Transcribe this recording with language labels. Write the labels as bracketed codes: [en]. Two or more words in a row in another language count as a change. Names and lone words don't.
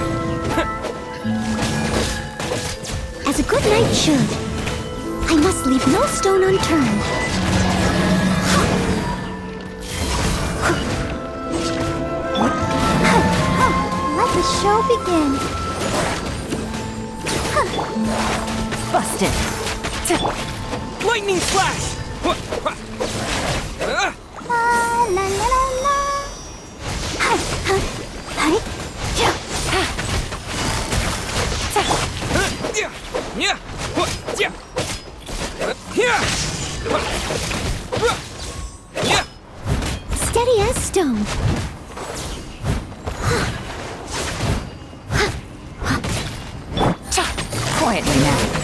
[en] As a good knight should, I must leave no stone unturned. Let the show begin. Busted. Lightning flash. La la la la la. Hi, hi, hi. Yeah. Yeah. Yeah. Yeah. Yeah. Steady as stone. Quietly now.